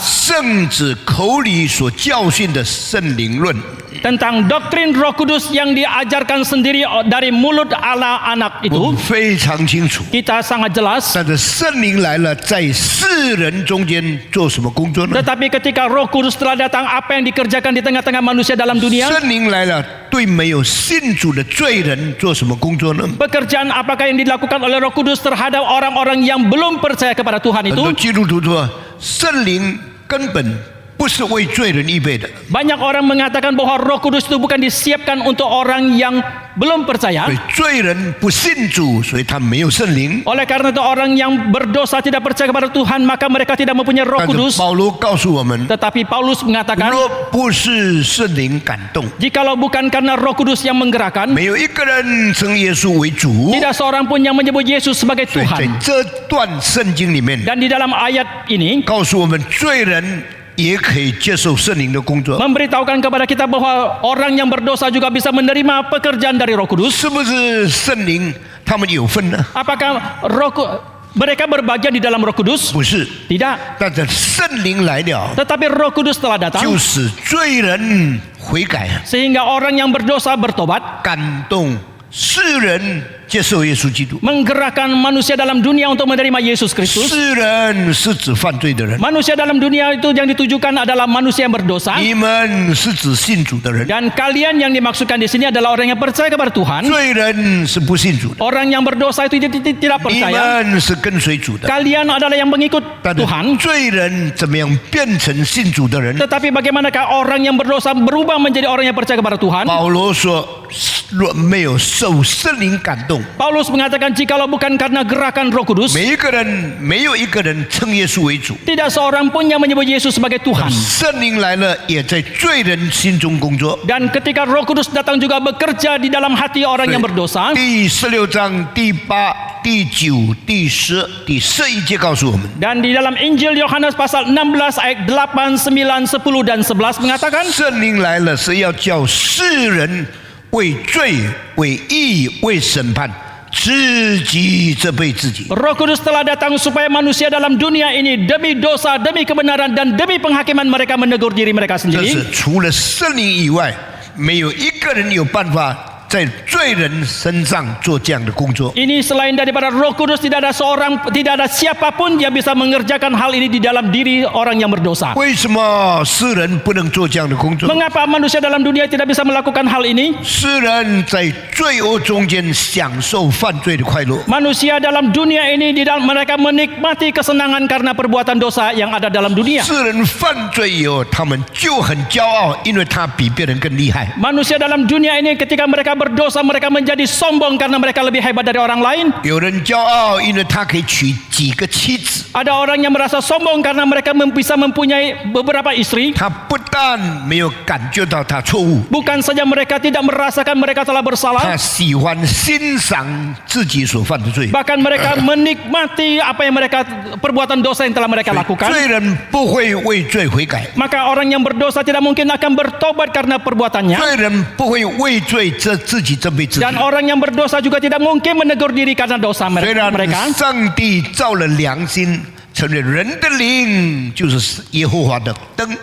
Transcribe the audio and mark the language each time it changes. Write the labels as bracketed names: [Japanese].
[Chinese] 圣子口里所教训的圣灵论。 [Indonesian] tentang doktrin Roh Kudus yang diajarkan sendiri dari mulut Allah anak [Chinese] 我们非常清楚， [Indonesian] Kita sangat jelas. [Chinese] 但是圣灵来了，在世人中间做什么工作呢？ [Indonesian] Tetapi ketika Roh Kudus telah datang, apa yang dikerjakan di tengah-tengah manusia dalam dunia? [Chinese] 圣灵来了，对没有信主的罪人做什么工作呢？ [Indonesian] Pekerjaan apakah yang dilakukan oleh Roh Kudus terhadap orang-orang yang belum percaya kepada Tuhan [Chinese] 很多 [Indonesian] itu? [Chinese] 基督徒说，圣灵根本不是为罪人预备的， [Indonesian] Banyak orang mengatakan bahwa Roh Kudus itu bukan disiapkan untuk orang yang belum percaya. [Chinese] 所以罪人不信主，所以他没有圣灵。 [Indonesian] Oleh karena itu orang yang berdosa tidak percaya kepada Tuhan, maka mereka tidak mempunyai Roh [Chinese] 但是保罗告诉我们， [Indonesian] Tetapi Paulus mengatakan, [Chinese] 若不是圣灵感动， [Indonesian] jikalau bukan karena Roh Kudus yang menggerakkan, [Chinese] 没有一个人称耶稣为主。 [Indonesian] tidak seorang pun yang menyebut Yesus sebagai [Chinese] 所以在 [Indonesian] Tuhan. [Chinese] 这段圣经里面， [Indonesian] Dan di dalam ayat ini [Chinese] 告诉我们罪人也可以接受圣灵的工作， [Indonesian] memberitahukan kepada kita bahwa orang yang berdosa juga bisa menerima pekerjaan dari Roh Kudus. [Chinese] 是不是圣灵他们有份呢？ [Indonesian] Apakah Mereka berbagian di dalam Roh Kudus? [Chinese] 不是， [Indonesian] Tidak. [Chinese] 但是圣灵来了， [Indonesian] Tetapi Roh Kudus telah datang [Chinese] 就使罪人悔改， [Indonesian] sehingga orang yang berdosa bertobat, [Chinese] 感动世人接受耶稣基督。 [Indonesian] menggerakkan manusia dalam dunia untuk menerima Yesus Kristus. [Chinese] 世人是指犯罪的人， [Indonesian] Manusia dalam dunia itu yang ditujukan adalah manusia yang berdosa. [Chinese] 你们是指信主的人， [Indonesian] Dan kalian yang dimaksudkan di sini adalah orang yang percaya kepada Tuhan. [Chinese] 罪人是不信主的， [Indonesian] Orang yang berdosa itu tidak [Chinese] 你 [Indonesian] percaya. [Chinese] 们是跟随主的。 [Indonesian] Kalian adalah yang mengikut [Chinese] 但是 [Indonesian] Tuhan. [Chinese] 罪人怎么样变成信主的人？ [Indonesian] Tetapi bagaimanakah orang yang berdosa berubah menjadi orang yang percaya kepada Tuhan? [Chinese] 保罗说，若没有受圣灵感动， [Indonesian] Paulus mengatakan jikalau bukan karena gerakan Roh Kudus, [Chinese] 没有一个人称耶稣为主。 [Indonesian] tidak seorang pun yang menyebut Yesus sebagai Tuhan. [Chinese] 圣灵来了，也在罪人心中工作。 [Indonesian] Dan ketika Roh Kudus datang juga bekerja di dalam hati orang yang berdosa. [Chinese] 第16章第8、第9、第10、第11节告诉我们， [Indonesian] Dan di dalam Injil Yohanes pasal 16 ayat 8, 9, 10 dan 11 mengatakan [Chinese] 圣灵来了是要叫世人为罪、为义、为审判，自己责备自己。 [Indonesian] Roh Kudus telah datang supaya manusia dalam dunia ini demi dosa, demi kebenaran dan demi penghakiman mereka menegur diri mereka [Chinese] 这 [Indonesian] sendiri. [Chinese] 是除了圣灵以外，没有一个人有办法在罪人身上做这样的工作。 [Indonesian] Ini selain daripada Roh Kudus tidak ada siapapun yang bisa mengerjakan hal ini di dalam diri orang yang berdosa. [Chinese] 为什么世人不能做这样的工作？ [Indonesian] Mengapa manusia dalam dunia tidak bisa melakukan hal ini? [Chinese] 世人在罪恶中间享受犯罪的快乐， [Indonesian] Manusia dalam dunia ini mereka menikmati kesenangan karena perbuatan dosa yang ada dalam dunia. [Chinese] 世人犯罪以后，他们就很骄傲，因为他比别人更厉害。 [Indonesian] Manusia dalam dunia ini ketika mereka berdosa mereka menjadi sombong karena mereka lebih hebat dari orang lain. [Chinese] 有人骄傲，因为他可以娶几个妻子。 [Indonesian] Ada orang yang merasa sombong karena mereka bisa mempunyai beberapa istri. [Chinese] 他不但没有感觉到他错误， [Indonesian] Bukan saja mereka tidak merasakan mereka telah [Chinese] 他 [Indonesian] bersalah, [Chinese] 喜欢欣赏自己所犯的罪。 [Indonesian] bahkan mereka menikmati apa yang perbuatan dosa yang telah mereka lakukan. [Chinese] 罪人不会为罪悔改， [Indonesian] Maka orang yang berdosa tidak mungkin akan bertobat karena perbuatannya. [Chinese] 罪人不会为罪自己责备自己。 [Indonesian] Dan orang yang berdosa juga tidak mungkin menegur diri karena dosa [Chinese] 虽然 [Indonesian] mereka. [Chinese] 上帝造了良心，承认人的灵就是耶和华的灯。